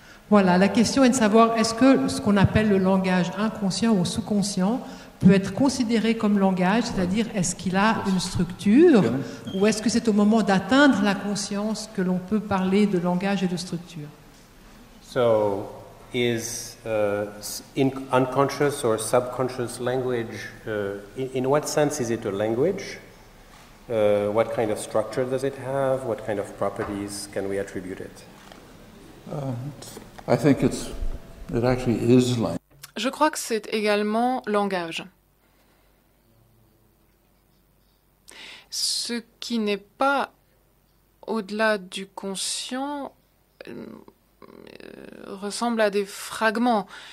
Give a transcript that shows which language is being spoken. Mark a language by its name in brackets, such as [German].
[French] Voilà, la question est de savoir est-ce que ce qu'on appelle le langage inconscient ou sous-conscient peut être considéré comme langage, c'est-à-dire est-ce qu'il a une structure ou est-ce que c'est au moment d'atteindre la conscience que l'on peut parler de langage et de structure? [English] So, is unconscious or subconscious language, in what sense is it a language? What kind of structure does it have? What kind of properties can we attribute it? I think it actually is language. [French] Je crois que c'est également langage. Ce qui n'est pas au-delà du conscient ressemble à des fragments.